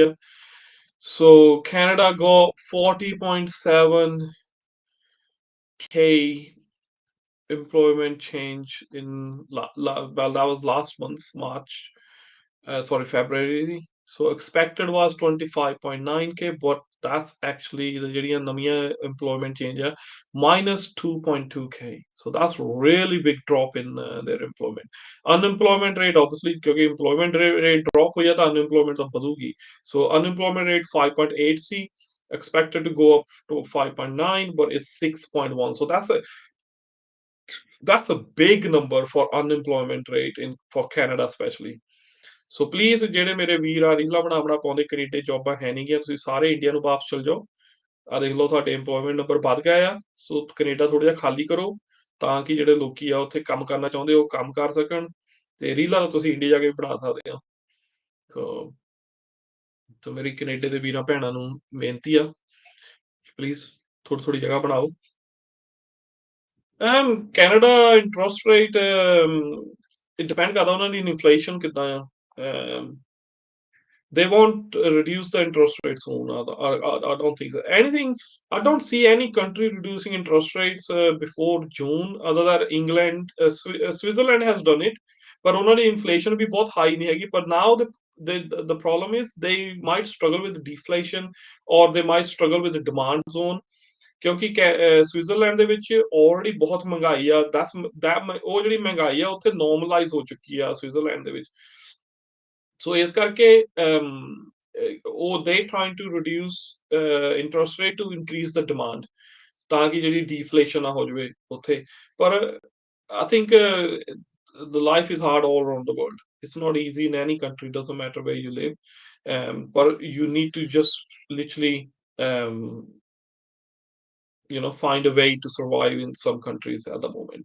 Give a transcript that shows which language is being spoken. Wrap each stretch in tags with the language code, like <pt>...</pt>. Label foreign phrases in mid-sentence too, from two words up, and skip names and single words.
<en>So Canada got 40.7K employment change in well, that was last month's March, February. So expected was 25.9K, but that's actually the</en> <pa>ਜਿਹੜੀਆਂ ਨਵੀਆਂ</pa> <en>employment change ਆ minus 2.2K. So that's really big drop in their employment. Unemployment rate obviously</en> <pa>ਕਿਉਂਕਿ</pa> <en>employment rate drop</en> <pa>ਹੋਈ ਆ ਤਾਂ unemployment ਤਾਂ ਵਧੂਗੀ.</pa> <en>So unemployment rate 5.8 ਸੀ, expected to go up to 5.9, but it's 6.1. So that's a big number for unemployment rate for Canada especially.</en> <pa>ਸੋ ਪਲੀਜ਼ ਜਿਹੜੇ ਮੇਰੇ ਵੀਰ ਆ ਰੀਲਾਂ ਬਣਾ ਪਾਉਂਦੇ ਕੈਨੇਡਾ ਜੋਬਾਂ ਹੈ ਨਹੀਂ ਗੀਆਂ, ਤੁਸੀਂ ਸਾਰੇ ਇੰਡੀਆ ਨੂੰ ਵਾਪਸ ਚਲ ਜਾਓ। ਆ ਦੇਖ ਲਓ ਤੁਹਾਡੇ</pa> <en>employment number</en> <pa>ਵੱਧ ਗਏ ਆ। ਸੋ ਕੈਨੇਡਾ ਥੋੜਾ ਜਿਹਾ ਖਾਲੀ ਕਰੋ ਤਾਂ ਕਿ ਜਿਹੜੇ ਲੋਕੀ ਆ ਉੱਥੇ ਕੰਮ ਕਰਨਾ ਚਾਹੁੰਦੇ ਉਹ ਕੰਮ ਕਰ ਸਕਣ, ਤੇ ਰੀਲਾਂ ਤਾਂ ਤੁਸੀਂ ਇੰਡੀਆ ਜਾ ਕੇ ਬਣਾ ਸਕਦੇ ਆ। ਸੋ ਮੇਰੀ ਕੈਨੇਡਾ ਦੇ ਵੀਰਾਂ ਭੈਣਾਂ ਨੂੰ ਬੇਨਤੀ ਆ, ਪਲੀਜ਼ ਥੋੜੀ ਜਗ੍ਹਾ ਬਣਾਓ। ਕੈਨੇਡਾ</pa> <en>interest rate depend</en> <pa>ਕਰਦਾ ਉਹਨਾਂ ਦੀ ਇਨਫਲੇਸ਼ਨ ਕਿੱਦਾਂ ਆ।</pa> <en>They won't reduce the interest rate soon. I don't think so. Anything. I don't see any country reducing interest rates before June, other than England. Switzerland has done it, but only inflation be both high</en> <hi>नहीं है.</hi> <en>But now the problem is they might struggle with deflation, or they might struggle with the demand zone.</en> <pa>ਕਿਉਂਕਿ ਸਵਿਟਜ਼ਰਲੈਂਡ ਦੇ ਵਿੱਚ ਆਲਰੇਡੀ ਬਹੁਤ ਮਹਿੰਗਾਈ ਆ। ਉਹ ਜਿਹੜੀ ਮਹਿੰਗਾਈ ਆ ਉੱਥੇ ਨੋਰਮਲਾਈਜ਼ ਹੋ ਚੁੱਕੀ ਆ ਸਵਿਟਜ਼ਰਲੈਂਡ ਦੇ ਵਿੱਚ। ਸੋ ਇਸ ਕਰਕੇ ਉਹ</pa> <en>they trying to reduce interest rate to increase the demand,</en> <pa>ਤਾਂ ਕਿ ਜਿਹੜੀ deflation ਨਾ ਹੋ ਜਾਵੇ ਉੱਥੇ।</pa> <en>ਪਰ I think the life is hard all around the world. It's not easy in any country, doesn't matter where you live. But you need to just literally, um, find a way to survive in some countries at the moment.</en>